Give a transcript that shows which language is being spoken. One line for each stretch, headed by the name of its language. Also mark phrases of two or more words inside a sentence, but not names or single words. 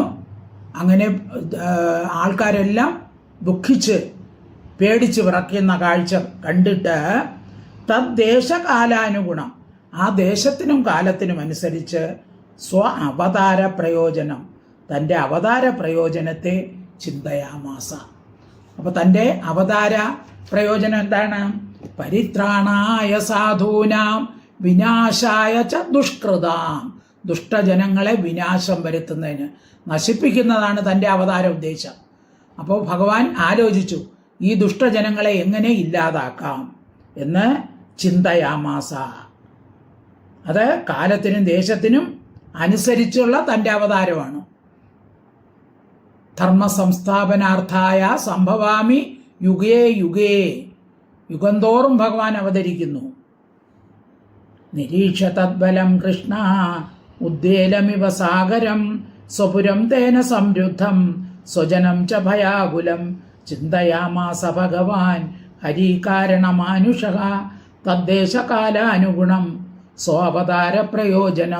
Malayalam: അങ്ങനെ ആൾക്കാരെല്ലാം ദുഃഖിച്ച് പേടിച്ച് വിറയ്ക്കുന്ന കാഴ്ച കണ്ടിട്ട് തദ്ദേശകാലാനുഗുണം, ആ ദേശത്തിനും കാലത്തിനും അനുസരിച്ച് സ്വ അവതാര പ്രയോജനം, തൻ്റെ അവതാര പ്രയോജനത്തെ ചിന്തയാമാസ. അപ്പോൾ തൻ്റെ അവതാര പ്രയോജനം എന്താണ്?
Sanskrit: പരിത്രാണായ സാധൂനാം വിനാശായ ച ദുഷ്കൃതാം,
Malayalam: ദുഷ്ടജനങ്ങളെ വിനാശം വരുത്തുന്നതിന്, നശിപ്പിക്കുന്നതാണ് തൻ്റെ അവതാര ഉദ്ദേശം. അപ്പോൾ ഭഗവാൻ ആലോചിച്ചു ഈ ദുഷ്ടജനങ്ങളെ എങ്ങനെ ഇല്ലാതാക്കാം എന്ന്. ചിന്തയാമാസ, അത് കാലത്തിനും ദേശത്തിനും അനുസരിച്ചുള്ള തൻ്റെ അവതാരമാണ്.
Sanskrit: ധർമ്മ സംസ്ഥാപനാർത്ഥായ സംഭവാമി യുഗേ യുഗേ,
Malayalam: യുഗന്തോറും ഭഗവാൻ അവതരിക്കുന്നു.
Sanskrit: നിരീക്ഷ തദ്ബലം കൃഷ്ണ ഉദ്വേലമിവ സാഗരം സ്വപുരം തേന സംരുദ്ധം സ്വജനം ച ഭയാകുലം ചിന്തയാമാസ ഭഗവാൻ ഹരികാരണമാനുഷഃ തദ്ദേശകാലാനുഗുണം സ്വാവതാര പ്രയോജനം.